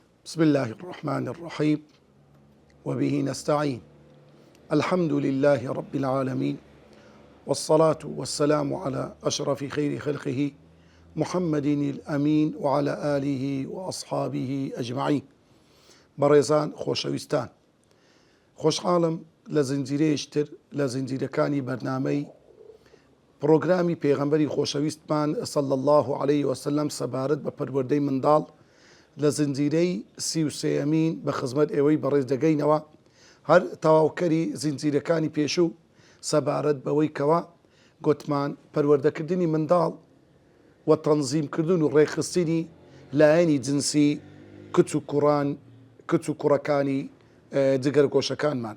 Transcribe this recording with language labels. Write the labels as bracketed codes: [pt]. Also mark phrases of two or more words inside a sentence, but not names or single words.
[ar] بسم الله الرحمن الرحيم وبه نستعين. الحمد لله رب العالمين، والصلاة والسلام على أشرف خير خلقه محمد الأمين وعلى آله وأصحابه أجمعين. [ckb] بەڕێزان خۆشەویستان، خۆشحاڵم لە زنجیرەیەشتر لە زنجیرەکانی بەرنامەی پرۆگرامی پێغەمبەری خۆشەویستمان [ar] صلی الله عليه وسلم [ckb] سەبارەت بە پەروەردەی منداڵ لە زنجیرەی 33یەمین بە خزمەت ئێوەی بەڕێز دەگەینەوە، هەر تەواوکەری زنجیرەکانی پێشوو سەبارەت بەوەی کەوا گوتمان پەروەردەکردنی منداڵ و تەنزیمکردن و ڕێکخستنی لایەنی جنسی کچ و کوڕەکانی جگەرگۆشەکانمان.